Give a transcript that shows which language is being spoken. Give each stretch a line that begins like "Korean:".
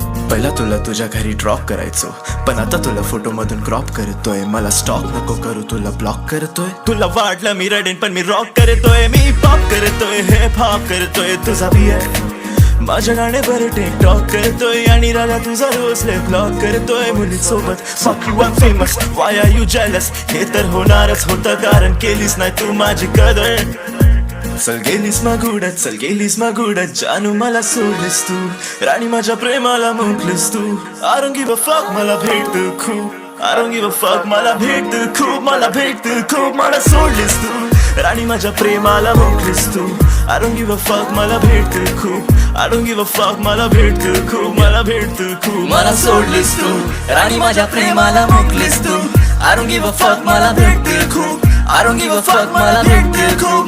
Marathi: पहिला तुला तुझ्या घरी ड्रॉप करायचो, पण आता तुला फोटो मधून क्रॉप करतोय. मला स्टॉप नको करू, तुला ब्लॉक करतोय. तुला वाटलं मी रडेन, पण मी रॉक करतोय. मी पॉप करतोय, हिप हॉप करतोय. तुझा BF माझ्या गाण्यावर टिकटॉक करतोय, आणि राजा तुझा रोजले ब्लॉक करतोय मुलीसोबत.
English: Fuck you, I'm famous, why are you jealous?
Marathi: हे तर होणारच होतं, कारण केलीस नाही तू माझी कदर. चल गेलीस मग उडत, चल गेलीस मग उडत. जानू मला सोडलीस तू, राणी माझ्या प्रेमाला मुकलीस तू.
English: I don't give a fuck,
Marathi: मला भेटतं खूप.
English: I don't give a fuck, मला भेटतं खूप.
Marathi: मला भेटतं खूप. मला सोडलीस तू राणी माझ्या प्रेमाला मुकलीस तू.
English: I don't give a fuck,
Marathi: मला भेटतं खूप.
English: I don't give a fuck, मला भेटतं खूप.
Marathi: मला भेटतं खूप. मला सोडलीस तू राणी माझ्या प्रेमाला मुकलीस तू.
English: I don't give a fuck,
Marathi: मला भेटतील खूप.
English: I don't give a fuck, मला भेटतील खूप.